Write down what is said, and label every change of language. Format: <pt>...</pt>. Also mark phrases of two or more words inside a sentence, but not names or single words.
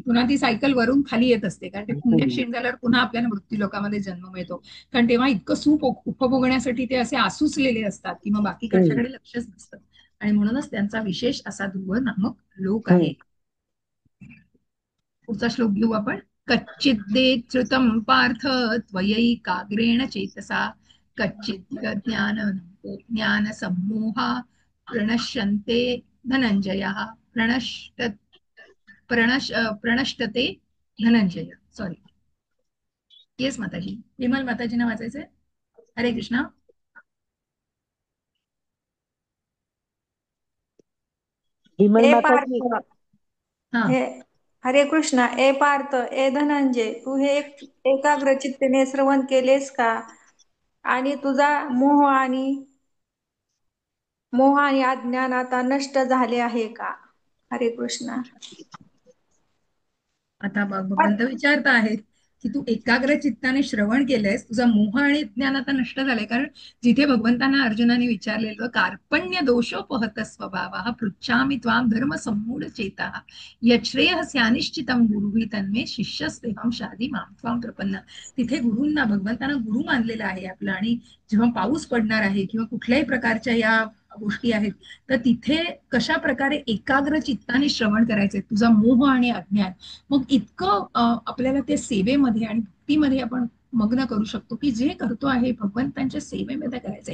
<mr>पुन्हा ती सायकल वरून खाली येत असते, कारण ते हम्म. पुण्यक्षीण झाल्यावर पुन्हा आपल्याला मृत्यू लोकांमध्ये जन्म मिळतो. कारण तेव्हा इतकं सुख उपभोगण्यासाठी ते असे आसुसलेले असतात की मग बाकी हम्म. कशाकडे लक्षच नसतं. आणि म्हणूनच त्यांचा विशेष असा ध्रुव नामक लोक हम्म. आहे. पुढचा श्लोक घेऊ आपण.</mr> <sa>कच्चिद्देच्छ्रुतं पार्थ त्वयैकाग्रेण चेतसा कच्चित् ज्ञानसम्मोहा प्रणश्यन्ते धनंजयः प्रणष्टते धनंजय.</sa> <en>Sorry. Yes माताजी.</en> <mr>विमल माताजींना वाचायचंय. हरे कृष्णा. विमल ए माताजी. पार्थ हा. हे हरे कृष्णा. ए पार्थ, ए धनंजय, तू हे एकाग्र चित्तेने श्रवण केलेस का? आणि तुझा मोह आणि अज्ञान आता नष्ट झाले आहे का? हरे कृष्णा. आता भगवंत विचारता आहेत की तू एकाग्र चित्ताने श्रवण केलंयस, तुझा मोह आणि ज्ञान आता नष्ट झालंय. कारण जिथे भगवंतांना अर्जुनाने विचारलेलं</mr> <sa>कार्पण्य दोषोपहत स्वभाव पृच्छामि त्वाम धर्म सम्मूढ चेता यच्छ्रेयस्यानिश्चितम गुरुही तन्मे शिष्यस्तेहम शाधी माम त्वाम प्रपन्न.</sa> <mr>तिथे गुरूंना, भगवंतांना गुरु मानलेलं आहे आपलं. आणि जेव्हा पाऊस पडणार आहे किंवा कुठल्याही प्रकारच्या या गोष्टी आहेत, तर तिथे कशा प्रकारे एकाग्र चित्ताने श्रवण करायचंय, तुझा मोह आणि अज्ञान. मग इतकं आपल्याला ते सेवेमध्ये आणि भक्तीमध्ये आपण मग्न करू शकतो की जे करतो आहे भगवंतांच्या सेवेमध्ये करायचंय.</mr>